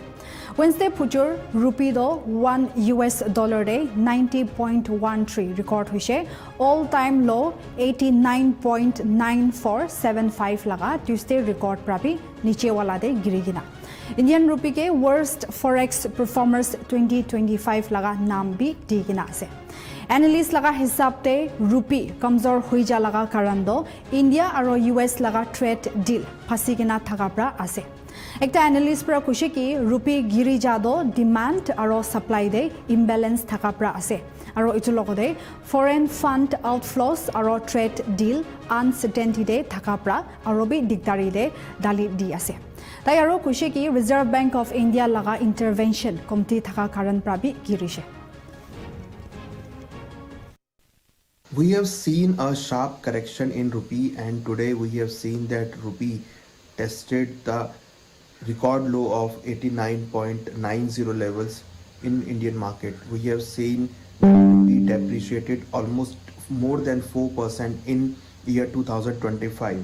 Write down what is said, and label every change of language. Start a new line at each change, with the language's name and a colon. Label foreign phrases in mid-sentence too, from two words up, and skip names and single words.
Naga Pidgin: Wednesday future rupee do 1 US dollar de 90.13 record huise
English: all time low
Naga Pidgin: 89.9475 laga Tuesday record prapi niche wala de girigina. Indian rupee ke
English: worst forex performers
Naga Pidgin: 2025 laga naam bhi digina ase. Analyst laga hisab te rupee kamzor hui ja laga karan do India aro US laga
English: trade deal
Naga Pidgin: phasigina thaka pra ase. Ekta analyst pra kushe ki rupee giri ja do demand aro supply de imbalance thaka pra ase. আৰু ইটো লগতে
English: foreign fund outflows
Naga Pidgin: আৰু
English: trade deal uncertaintyte
Naga Pidgin: থকা পৰা আৰু বি দিগদাৰীৰে দালি দি আছে তাই আৰু কৈছে কি ৰিজাৰ্ভ বেংক অফ ইণ্ডিয়া লগা ইণ্টাৰভেনশ্যন কমতি থকা কাৰণ পৰা বি গিৰিছে
English: We have seen a sharp correction in rupee, and today we have seen that rupee tested the record low of 89.90 levels in Indian market. We have seen rupee depreciated almost more than 4% in year 2025.